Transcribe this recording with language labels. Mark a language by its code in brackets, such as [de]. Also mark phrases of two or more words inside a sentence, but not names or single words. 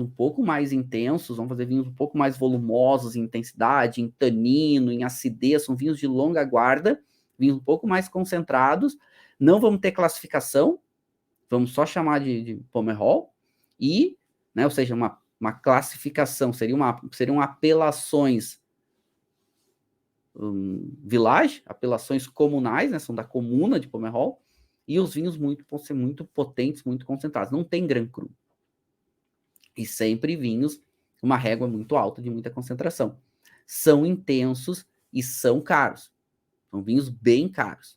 [pt] um pouco mais intensos, vamos fazer vinhos um pouco mais volumosos em intensidade, em tanino, em acidez, são vinhos de longa guarda, vinhos um pouco mais concentrados, não vamos ter classificação, vamos só chamar de Pomerol, e, né, ou seja, uma classificação, seriam apelações village, apelações comunais, né, são da comuna de Pomerol, e os vinhos vão ser muito potentes, muito concentrados. Não tem Grand Cru. E sempre vinhos, uma régua muito alta, de muita concentração. São intensos e são caros. São vinhos bem caros.